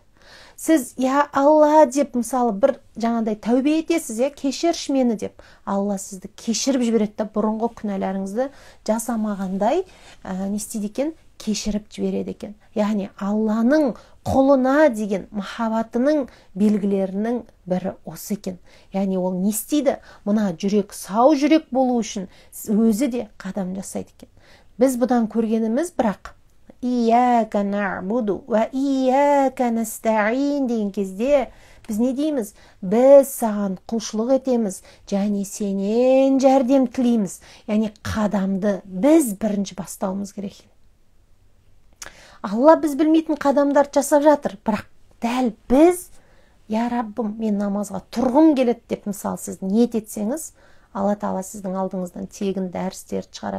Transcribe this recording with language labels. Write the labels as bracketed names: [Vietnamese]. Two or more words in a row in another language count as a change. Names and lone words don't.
[Kazakh] Сіз я Алла деп мысалы бір жаңағыдай тәубе етесіз, кешірші мені деп, Алла сізді кешіріп жібереді, бұрынғы күнәларыңызды жасамағандай не істейді екен? кешіріп жібереді екен. Яғни Алланың құлына деген махаббатының белгілерінің бірі осы екен. Яғни ол не істейді? Мына жүрек сау жүрек болу үшін өзі де қадам жасайды екен. Біз бұдан көргеніміз бірақ [Arabic] إياك نعبد وإياك نستعين [Kazakh] деген кезде біз не дейміз? Біз саған құлшылық етеміз, және сенен жәрдем тілейміз. Яғни қадамды біз бірінші бастауымыз керек. Алла біз білмейтін қадамдар жасап жатыр, бірақ дәл біз, я Раббым, мен намазға тұрғым келеді деп мысалы сіз ниет етсеңіз, Алла Тағала сіздің алдыңыздан тегін дәрістерді шығарады.